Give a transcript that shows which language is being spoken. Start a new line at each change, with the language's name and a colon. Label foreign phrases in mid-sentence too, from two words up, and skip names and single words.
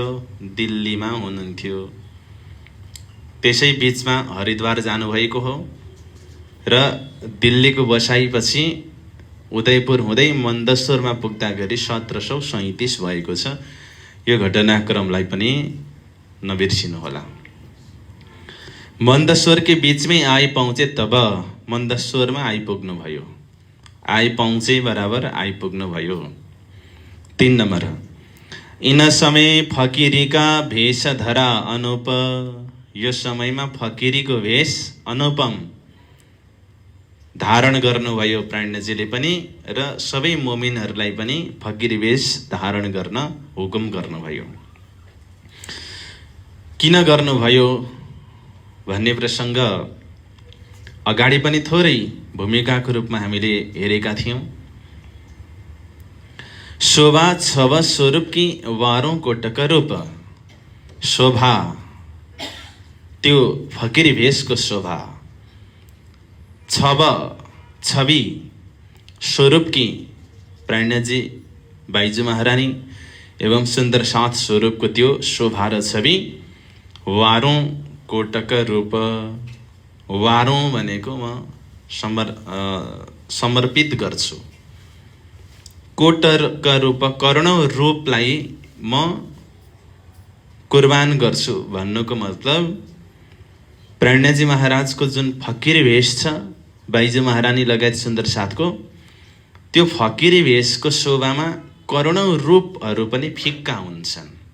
Nepali: दिल्लीमा हुनुहुन्थ्यो। त्यसै बीचमा हरिद्वार जानुभएको हो र दिल्लीको बसाइपछि उदयपुर हुँदै मन्दसोरमा पुग्दाखेरि 1737 भएको छ। यो घटनाक्रमलाई पनि नबिर्सिनु होला।
Hindi: मंदसोर के बीच में आए पहुँचे तब,
Nepali: मंदसोरमा आइपुग्नु भयो।
Hindi: आइ पहुँचे
Nepali: बराबर आइपुग्नु भयो।
Hindi: 3 नम्बर, इन समय फकीरी का भेष धरा अनुप।
Nepali: यो समयमा फकीरीको भेष अनुपम धारण गर्नुभयो प्राणजीले पनि र सबै मोमिनहरूलाई पनि फकीरी भेष धारण गर्न हुकुम गर्नुभयो। किन गर्नुभयो भन्ने प्रसङ्ग अगाडि पनि थोरै भूमिकाको रूपमा हामीले हेरेका थियौँ।
Hindi: शोभा छव स्वरूप कि वारों कोटक रूप,
Nepali: शोभा त्यो फकिरी भेषको शोभा,
Hindi: छव छवि स्वरूप कि
Nepali: प्राणजी बाइजू महारानी एवं सुन्दर साथ स्वरूपको त्यो शोभा र छवि,
Hindi: वारों कोटक रूप,
Nepali: वारों भनेको म समर्पित गर्छु,
Hindi: कोटका रूप
Nepali: करोडौं रूपलाई म कुर्बान गर्छु भन्नुको मतलब प्राणजी महाराजको जुन फकिरी भेष छ बाइजू महारानी लगायत सुन्दर साथको, त्यो फकिरी भेषको शोभामा करोडौं रूपहरू पनि फिक्का हुन्छन्।